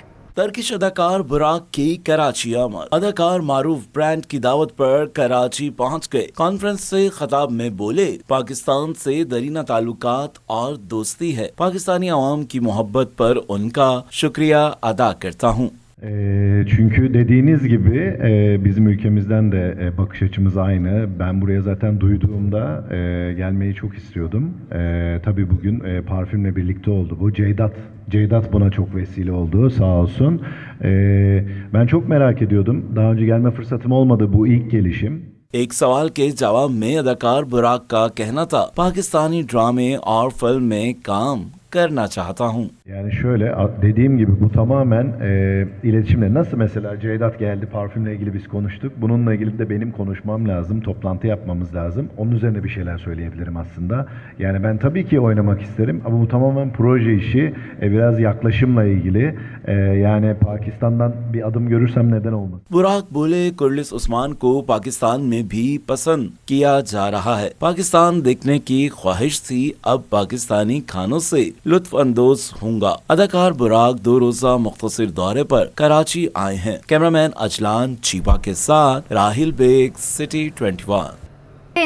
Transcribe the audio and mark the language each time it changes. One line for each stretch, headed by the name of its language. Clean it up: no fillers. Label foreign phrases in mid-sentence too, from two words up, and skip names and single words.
Urdu: ٹرکش اداکار براق کی کراچی آمد۔ اداکار معروف برانڈ کی دعوت پر کراچی پہنچ گئے. کانفرنس سے خطاب میں بولے، پاکستان سے دیرینہ تعلقات اور دوستی ہے. پاکستانی عوام کی محبت پر ان کا شکریہ ادا کرتا ہوں.
Turkish: Çünkü dediğiniz gibi bizim ülkemizden de bakış açımız aynı. Ben buraya zaten duyduğumda gelmeyi çok istiyordum. Tabii bugün parfümle birlikte oldu bu. Ceydat buna çok vesile oldu, sağ olsun. Ben çok merak ediyordum. Daha önce gelme fırsatım olmadı, bu ilk gelişim.
Urdu: ایک سوال کے جواب میں اداکار براق کا کہنا تھا، پاکستانی ڈرامے اور فلم میں کام کرنا چاہتا ہوں.
Turkish: Yani şöyle dediğim gibi bu tamamen iletişimle, nasıl mesela Ceydat geldi, parfümle ilgili biz konuştuk. Bununla ilgili de benim konuşmam lazım, toplantı yapmamız lazım. Onun üzerine bir şeyler söyleyebilirim aslında. Yani ben tabii ki oynamak isterim ama bu tamamen proje işi, biraz yaklaşımla ilgili. Yani Pakistan'dan bir adım görürsem neden olmaz?
Urdu: براق بولے، کرولس عثمان کو پاکستان میں بھی پسند کیا جا رہا ہے. پاکستان دیکھنے کی خواہش تھی، اب پاکستانی کھانوں سے لطف اندوز ہوؤں گا. اداکار براق 2 روزہ مختصر دورے پر کراچی آئے ہیں. کیمرہ مین عجلان چیپا کے ساتھ راحیل بیگ، سٹی 21.